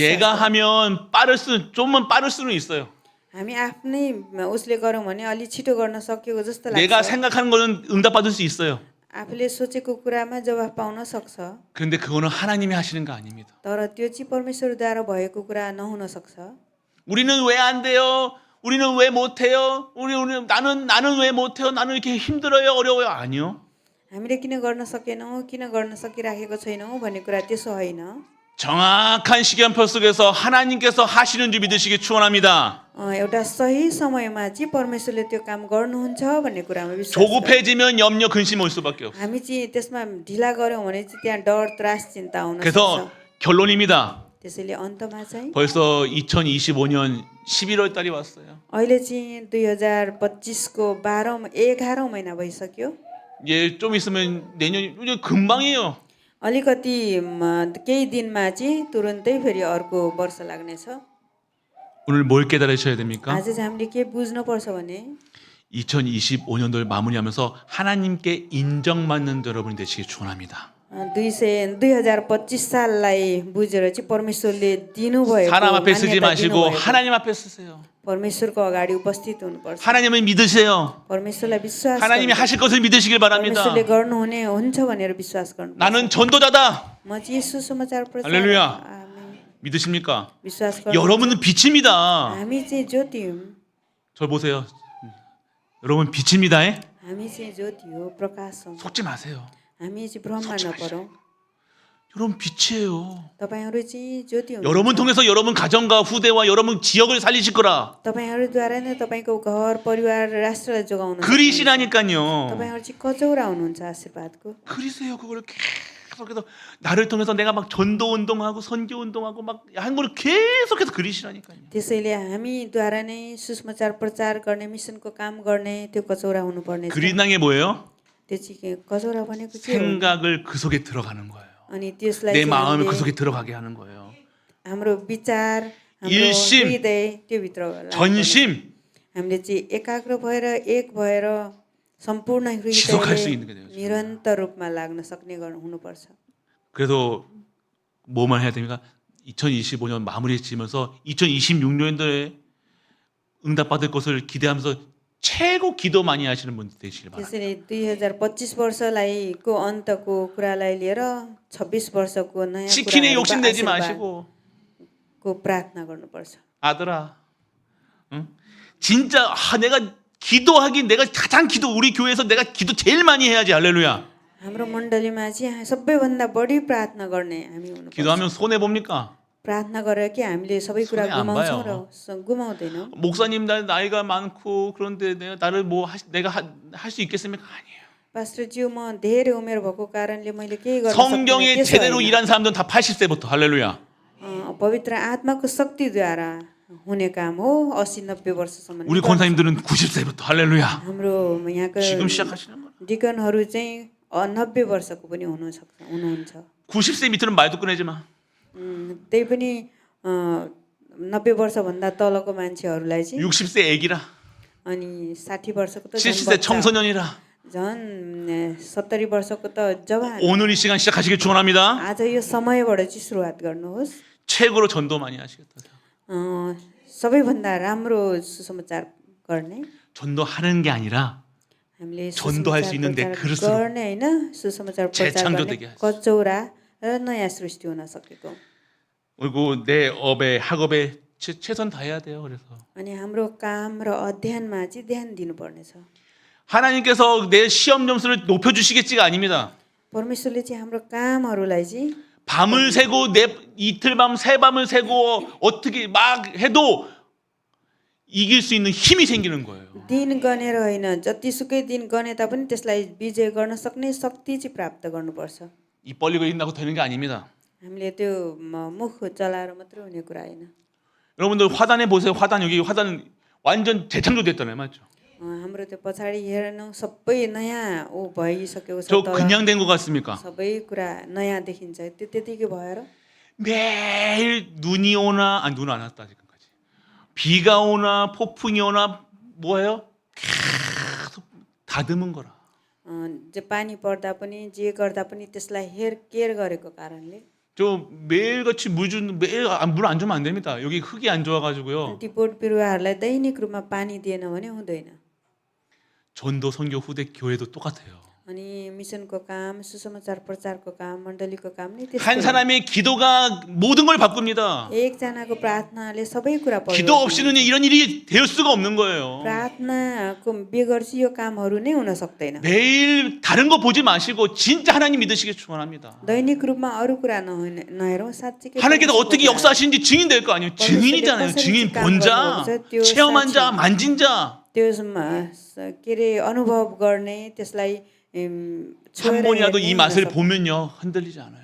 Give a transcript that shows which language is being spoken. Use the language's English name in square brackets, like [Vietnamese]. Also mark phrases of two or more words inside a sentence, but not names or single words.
[Korean] 내가 하면 좀만 빠를 수는 있어요. [Nepali] हामी आफ्नै उसले गरौँ भने अलि छिटो गर्न सकेको जस्तो [Korean] 내가 [Nepali] लाग्छ। [Korean] 생각하는 거는 응답받을 수 있어요. [Nepali] आफूले सोचेको कुरामा जवाफ पाउन सक्छ। [Korean] 그런데 그거는 하나님이 하시는 거 아닙니다. [Nepali] तर त्यो चाहिँ परमेश्वरद्वारा भएको कुरा नहुन सक्छ। [Korean] 우리는 왜 안 돼요? 우리는 왜 못해요? 나는 왜 못해요? 나는 이렇게 힘들어요? 어려워요? 아니요. [Nepali] हामीले किन गर्न सकेनौँ, किन गर्न सकिराखेको छैनौँ भन्ने कुरा त्यसो होइन। [Korean] 정확한 시간표 속에서 하나님께서 하시는 줄 믿으시기 축원합니다. [Nepali] एउटा सही समयमा चाहिँ परमेश्वरले त्यो काम गर्नुहुन्छ भन्ने कुरामा विश्वास गरौँ। [Korean] 조급해지면 염려 근심 올 수밖에 없어요. [Nepali] हामी चाहिँ त्यसमा ढिला गऱ्यौँ भने चाहिँ त्यहाँ डर त्रास चिन्ता आउन सक्छ। [Korean] 그래서 결론입니다. [Nepali] त्यसैले अन्तमा चाहिँ [Korean] 벌써 2025년 11월 달이 왔어요. [Nepali] अहिले चाहिँ 2025को 11औं महिना भइसक्यो। [Korean] 예, 좀 있으면 내년 이제 금방이에요. [Nepali] अलिकति केही दिनमा चाहिँ तुरुन्तै फेरि अर्को वर्ष लाग्नेछ। [Korean] 오늘 뭘 깨달으셔야 됩니까? [Nepali] आज चाहिँ हामीले के बुझ्नुपर्छ भने [Korean] 2025년도를 마무리하면서 하나님께 인정받는 여러분이 되시길 축원합니다. [Nepali] 2025 साललाई बुझेर चाहिँ परमेश्वरले दिनुभएको [Korean] 사람 앞에 쓰지 [Nepali] मान्यता [Korean] 마시고 [Nepali] दिनुभएको [Korean] 하나님 앞에 쓰세요. [Nepali] परमेश्वरको अगाडि उपस्थित हुनुपर्छ। [Korean] 하나님을 믿으세요. [Nepali] परमेश्वरलाई विश्वास [Korean] 하나님이 [Nepali] गर्नुपर्छ। [Korean] 하실 것을 믿으시길 바랍니다. [Nepali] परमेश्वरले गर्नुहुने हुन्छ भनेर विश्वास गर्नुपर्छ। [Korean] 나는 전도자다. [Nepali] म चाहिँ सुसमाचार प्रचार [Korean] 할렐루야. [Nepali] आमेन। [Korean] 믿으십니까? [Nepali] विश्वास गर्नु। [Korean] 여러분은 빛입니다. [Nepali] हामी चाहिँ ज्योति हौँ। [Korean] 저 보세요. 여러분 빛입니다. [Nepali] हामी चाहिँ ज्योति हो, प्रकाश हौँ। [Korean] 속지 마세요. [Nepali] हामी चाहिँ भ्रममा नपरौँ। [Korean] 여러분 빛이에요. [Nepali] तपाईहरू चाहिँ ज्योति हुनुहुन्छ। [Korean] 여러분 통해서 여러분 가정과 후대와 여러분 지역을 살리실 거라. [Nepali] तपाईहरूद्वारा नै तपाईको घर, परिवार, राष्ट्रलाई जोगाउनु। [Korean] 그리시라니까요. [Nepali] तपाईहरू चाहिँ कचौरा हुनुहुन्छ आशीर्वादको। [Korean] 그리세요. 그걸 계속해서 나를 통해서 내가 막 전도 운동하고 선교 운동하고 막 한 거를 계속해서 그리시라니까요. [Nepali] त्यसैले हामीद्वारा नै सुसमाचार प्रचार गर्ने, मिसनको काम गर्ने त्यो कचौरा हुनुपर्ने छ। [Korean] 그린다는 게 뭐예요? [Nepali] त्यो चाहिँ कचौरा भनेको के हो? [Korean] 생각을 그 속에 들어가는 거예요. [Nepali] अनि त्यसलाई [Korean] 내 [Nepali] चाहिँ [Korean] 마음을 그 [Nepali] हामीले [Korean] 속에 들어가게 하는 거예요. [Nepali] हाम्रो विचार, हाम्रो [Korean] 일심, [Nepali] हृदय त्यो भित्र [Korean] 전심 [Nepali] हामीले चाहिँ एकाग्र भएर एक भएर सम्पूर्ण [Korean] 지속할 수 [Nepali] हृदयले [Korean] 있는 게 돼요. [Nepali] निरन्तर रूपमा लाग्न सक्ने हुनुपर्छ। [Korean] 그래서 뭐만 해야 됩니까? 2025년 마무리 지면서 2026년도에 응답받을 것을 기대하면서 최고 기도 많이 하시는 분들 되시길 바랍니다. [Nepali] त्यसैले 2025 वर्षलाई को अन्तको कुरालाई लिएर 26 वर्षको नयाँ [Korean] 치킨에 욕심 내지 [Nepali] आशीर्वादको [Korean] 마시고 [Nepali] प्रार्थना गर्नुपर्छ। [Korean] 아들아, 응? 진짜 내가 기도하기 내가 가장 기도 우리 교회에서 내가 기도 제일 많이 해야지 할렐루야. [Nepali] हाम्रो मण्डलीमा चाहिँ सबैभन्दा बढी प्रार्थना गर्ने हामी हुनुपर्छ। [Korean] 기도하면 손해 봅니까? [Nepali] प्रार्थना गरेर कि हामीले सबै कुरा [Korean] 손해 안 [Nepali] गुमाउँछौँ [Korean] 봐요. [Nepali] र गुमाउँदैनौँ। [Korean] 목사님 나이가 많고 그런데 내가 나를 내가 할 수 있겠습니까? 아니에요. [Nepali] पास्टरज्यू म धेरै उमेर भएको कारणले मैले केही गर्न [Korean] 성경에 [Nepali] सक्दिनँ, त्यसो [Korean] 제대로 [Nepali] होइन। [Korean] 일한 사람들은 다 80세부터 할렐루야. [Nepali] पवित्र आत्माको शक्तिद्वारा हुने काम हो 80-90 वर्षसम्म। [Korean] 우리 권사님들은 90세부터 할렐루야. [Nepali] हाम्रो यहाँको [Korean] 지금 시작하시는 거예요. [Nepali] डिकनहरू चाहिँ 90 वर्षको पनि हुनुहुन्छ। [Korean] 90세 밑으로는 말도 꺼내지 마. [Nepali] त्यही पनि 90 वर्षभन्दा तलको मान्छेहरूलाई चाहिँ [Korean] 60세 애기라. [Nepali] अनि 60 वर्षको त [Korean] 70세 청소년이라. [Nepali] झन् 70 वर्षको त जवान। [Korean] 오늘 이 시간 시작하시길 축원합니다. [Nepali] आज यो समयबाट चाहिँ सुरुवात गर्नुहोस्। [Korean] 최고로 전도 많이 하시겠다. [Nepali] सबैभन्दा राम्रो सुसमाचार गर्ने [Korean] 전도하는 게 아니라 [Nepali] हामीले [Korean] 전도할 수 있는데 [Nepali] सुसमाचार [Korean] 그릇으로 [Nepali] गर्ने होइन सुसमाचार प्रचार [Korean] 재창조되게 [Nepali] गर्ने [Korean] 하소서. [Nepali] कचौरा र नयाँ सृष्टि हुन सकेको। [Korean] 그리고 내 업에 학업에 최선 다해야 돼요. 그래서 [Nepali] अनि हाम्रो काम र अध्ययनमा चाहिँ ध्यान दिनुपर्नेछ। [Korean] 하나님께서 내 시험 점수를 높여 주시겠지가 아닙니다. [Nepali] परमेश्वरले चाहिँ हाम्रो कामहरूलाई चाहिँ [Korean] 밤을 새고 이틀 밤 새 밤을 새고 어떻게 막 해도 이길 수 있는 힘이 생기는 거예요. [Nepali] दिन गनेर होइन जतिसुकै दिन गने तापनि त्यसलाई विजय गर्न सक्ने शक्ति चाहिँ प्राप्त गर्नुपर्छ। [Korean] 입 벌리고 있다고 되는 게 아닙니다. [Nepali] हामीले त्यो मुख चलाएर मात्रै हुने कुरा होइन। [Korean] 여러분들 화단에 보세요. 화단 여기 화단 완전 재창조됐잖아요, 맞죠? [Nepali] हाम्रो त्यो पछाडि हेर्नु सबै नयाँ भइसकेको छ। [Korean] 저 [Nepali] तल [Korean] 그냥 된 것 같습니까? [Nepali] सबै कुरा नयाँ देखिन्छ। त्यो त्यतिकै भएर [Korean] 매일 눈이 오나 눈 안 왔다 지금까지 비가 오나 폭풍이 오나 뭐예요? 계속 다듬은 거라. [Nepali] जे पानी पर्दा पनि जे गर्दा पनि त्यसलाई केयर गरेको कारणले [Korean] 저 매일같이 매일 물 안 주면 안 됩니다. 여기 흙이 안 좋아가지고요. [Nepali] ती बोट बिरुवाहरूलाई दैनिक रूपमा पानी दिएन भने हुँदैन। [Korean] 전도 선교 후대 교회도 똑같아요. [Nepali] अनि मिसनको काम, सुसमाचार प्रचारको काम, मण्डलीको काम नि [Korean] 한 [Nepali] त्यस्तै हो। [Korean] 사람의 기도가 모든 걸 바꿉니다. [Nepali] एकजनाको प्रार्थनाले सबै कुरा [Korean] 기도 없이는 이런 일이 될 수가 없는 거예요. [Nepali] प्रार्थनाको बेगर चाहिँ यो कामहरू नै हुन सक्दैन। [Korean] 매일 다른 거 보지 마시고 진짜 하나님 믿으시길 축원합니다. [Nepali] दैनिक रूपमा अरू कुरा नहेरौँ साँच्चै [Korean] 하나님께서 어떻게 역사하시는지 증인 될 거 아니에요. 증인이잖아요. 증인 본 자, 체험한 자, 만진 자. [Nepali] त्यो के अरे अनुभव गर्ने त्यसलाई [Korean] 한 번이라도 이 맛을 보면요 흔들리지 않아요.